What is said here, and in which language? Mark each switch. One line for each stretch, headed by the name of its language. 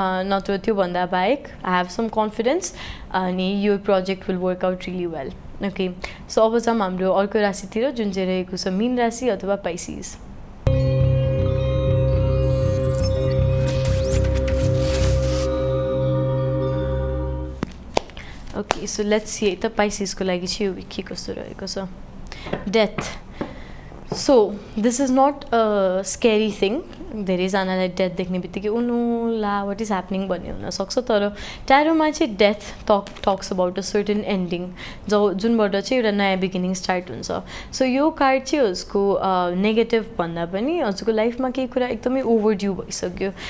Nepali: नत्र त्यो भन्दा बाहेक I have some confidence अनि your project will work out really well okay so अब जाम हाम्रो अर्को राशितिर जुन चाहिँ रहेको छ मीन राशि अथवा Pisces
English: Okay, so let's see the Pisces
Nepali: को लागि चाहिँ यो विक के कस्तो रहेको छ death
English: So this is not a scary thing.
Nepali: धेरैजनालाई death देख्ने बित्तिकै उनु ला वाट इज ह्यापनिङ भन्ने हुनसक्छ, तर ट्यारोमा चाहिँ
English: death talks about a certain ending
Nepali: जुनबाट चाहिँ एउटा नयाँ बिगिनिङ स्टार्ट हुन्छ. सो यो कार्ड चाहिँ उसको नेगेटिभ भन्दा पनि हजुरको लाइफमा केही कुरा एकदमै ओभरड्यू भइसक्यो.